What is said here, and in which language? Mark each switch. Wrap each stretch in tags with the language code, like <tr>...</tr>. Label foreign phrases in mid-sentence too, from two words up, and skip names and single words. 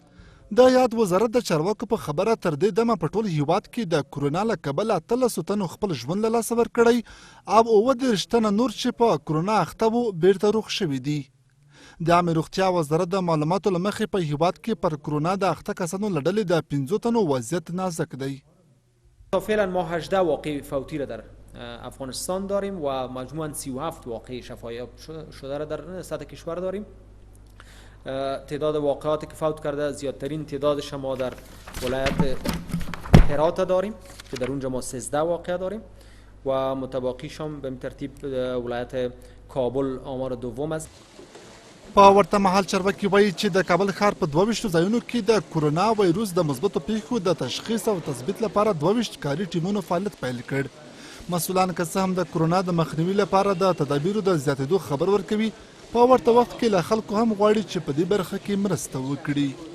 <ps>د یاد وزارت د چارواکو په خبره تر دې دمه په ټول هیواد کې د کرونا له کبله 13 تنو خپل ژوند له لاسه ورکړی او 29 تنه نور چې په کرونا اخته وو بیرته روغ شوي دي. د عامه روغتیا وزارت د معلوماتو له مخې په هیواد کې پر کرونا د اخته کسانو له ډلې د 5 تنو وضعیت نازک دی.</ps> <fa>فعلا ما 18 واقع فوتی را در افغانستان داریم و مجموعاً 37 واقع شفایاب شده را در سطح کشور داریم. تعداد واقعاتی که فوت کرده زیادترین تعدادش ما در ولایت هرات داریم که در اونجا ما 13 واقع داریم و متباقیش هم به ترتیب ولایت کابل آمار دوم است.</fa> <ps>په ورته مهال چارواکي وایي چې د کابل ښار په 22 ځایونو کې د کرونا ویروس د مثبتو پیښو د تشخیص او تثبیت لپاره 22 کاري ټیمونو فعالیت پیل کړ. مسؤلان که څه هم د کرونا د مخنیوي لپاره د تدابیرو د زیاتېدو خبر ورکوي، په ورته وخت کې له خلکو هم غواړي چې په دې برخه کې مرسته وکړي.</ps>